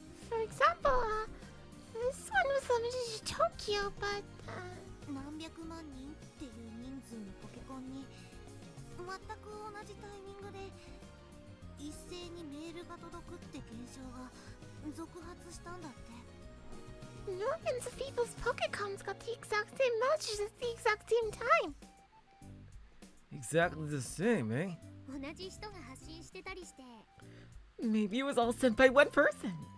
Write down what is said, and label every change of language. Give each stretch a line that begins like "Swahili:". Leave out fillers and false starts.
English: For example, this one was limited to Tokyo, but
Japanese: 何百万人っていう人数のポケコンに全く同じタイミングで一斉にメールが届くって現象が続発したんだって。
English: Millions of people's Pokécons got the exact same messages at the exact same time. Exactly the same, eh?
Japanese: 同じ人が発信してたりして。
English: Maybe it was all sent by one person.